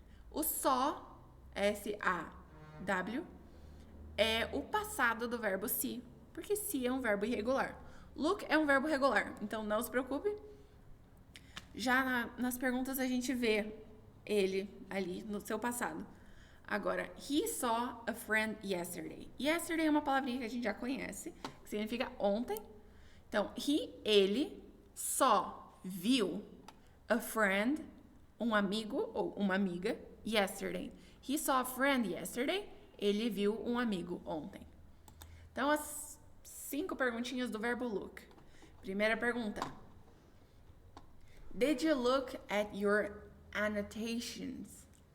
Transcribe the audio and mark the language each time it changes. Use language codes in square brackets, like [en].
[pt] O saw, S-A-W, é o passado do verbo see, porque see é um verbo irregular. Look é um verbo regular, então não se preocupe. Já nas perguntas a gente vê ele ali no seu passado. [en] Agora, he saw a friend yesterday. [pt] Yesterday é uma palavrinha que a gente já conhece, que significa ontem. Então, ele, saw, viu, [en] a friend, [pt] um amigo ou uma amiga, yesterday. [en] He saw a friend yesterday. [pt] Ele viu um amigo ontem. Então, as 5 perguntinhas do verbo look. Primeira pergunta. [en] Did you look at your annotations?